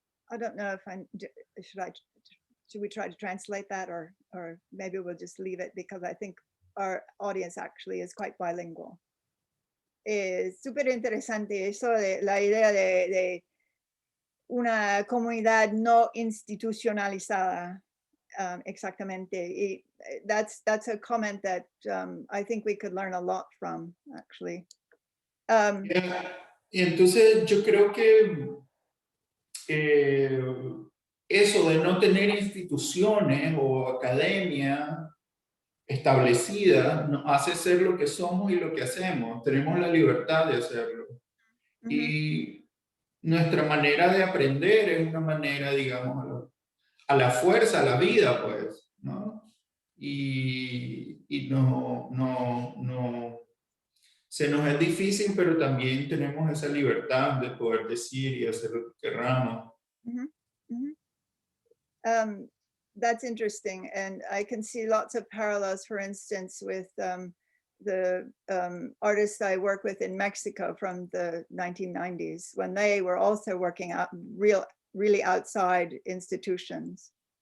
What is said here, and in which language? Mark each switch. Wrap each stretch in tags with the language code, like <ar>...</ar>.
<en>I don't know if should we try to translate that or maybe we'll just leave it because I think our audience actually is quite bilingual.</en> <es>Es súper interesante eso de la idea de una comunidad no institucionalizada, exactamente.</es> <en>Y that's a comment that I think we could learn a lot from, actually.</en> <es>Y entonces yo creo que eso de no tener instituciones o academia establecida nos hace ser lo que somos y lo que hacemos. Tenemos la libertad de hacerlo. Y nuestra manera de aprender es una manera, digamos, a la fuerza, a la vida, pues, ¿no? Y no, se nos es difícil, pero también tenemos esa libertad de poder decir y hacer lo que queramos.</es> <en>That's interesting, and I can see lots of parallels, for instance, with the artists I work with in Mexico from the 1990s, when they were also working out really outside institutions.</en>